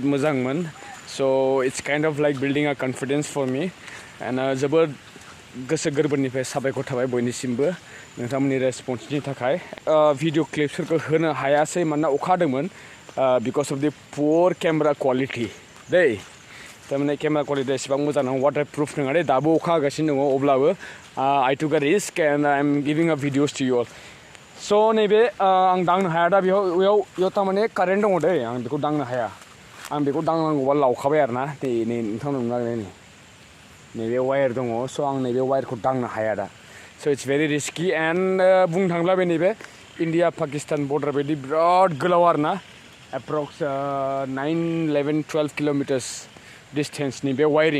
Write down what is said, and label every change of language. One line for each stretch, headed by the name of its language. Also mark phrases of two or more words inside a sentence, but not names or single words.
English: मोजांमोन so it's kind of like building a confidence for me and
Bodo: जोबोद गोसो गोरबोनिफ्राय साबायखर थाबाय बयनिसिमबो नोंथांमोननि रेसपन्सनि थाखाय
English: video clips
Bodo: होनो हायासै मानोना अखा हादोंमोन
English: because of the poor camera quality
Bodo: दै थारमाने
English: camera quality
Bodo: एसेबां मोजां नङा
English: water proof
Bodo: नङा दे दाबो अखा हागासिनो दङ अब्लाबो
English: I took a risk and I'm giving a videos to you all
Bodo: स' नैबे आं दांनो हाया दा बेयाव थारमाने कारेन्ट दङ दै आं बेखौ दांनो हाया आं बेखौ दांनांगौबा लावखाबाय आरोना नै नोंथांनाव नुनानै नैबे वायार दङ स' आं नैबे वायारखौ दांनो हाया दा
English: so it's very risky and
Bodo: बुंनो थाङोब्ला बे नैबे
English: India Pakistan border
Bodo: बायदि बिराद गोलाव आरोना
English: approx 9-11-12 kilometers distance
Bodo: बे वायरिं